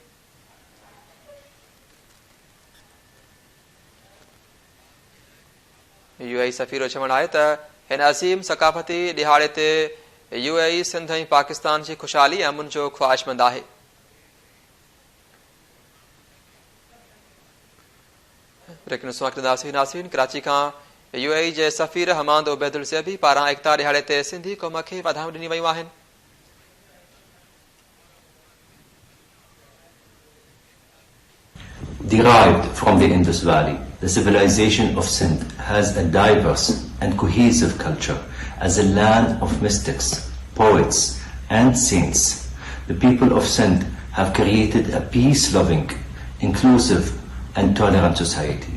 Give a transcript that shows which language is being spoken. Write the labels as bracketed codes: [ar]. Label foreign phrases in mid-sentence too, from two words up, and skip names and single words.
[sd] UAE सफ़ीर चवणु आहे त हिन अज़ीम सक़ाफ़ती ॾिहाड़े ते UAE सिंध ऐं पाकिस्तान जी ख़ुशहाली ऐं अमन जो ख़्वाहिशमंद आहे। नाज़रीन, कराची खां UAE जे सफ़ीर हमाद ओबैदुल ज़ैबी पारां एकता ॾिहाड़े ते सिंधी क़ौम खे वाधायूं ॾिनी वयूं आहिनि। [en] Derived from the Indus Valley, the civilization of Sindh has a diverse and cohesive culture. As a land of mystics, poets, and saints, the people of Sindh have created a peace-loving, inclusive, and tolerant society.